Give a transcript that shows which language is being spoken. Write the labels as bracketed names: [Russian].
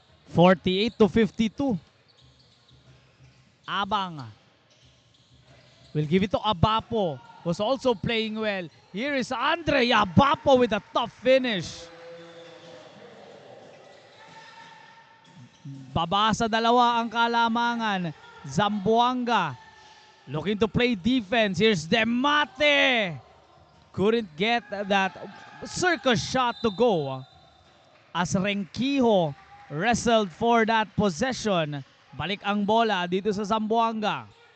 [English] 48-52. Abang will give it to Abapo, who's also playing well. Here is Andre Abapo with a tough finish. [Filipino] Baba sa dalawa ang kalamangan. [English] Zamboanga looking to play defense. Here's Demate. Couldn't get that circus shot to go. As Renquijo wrestled for that possession. [Filipino] Balik ang bola dito sa Zamboanga.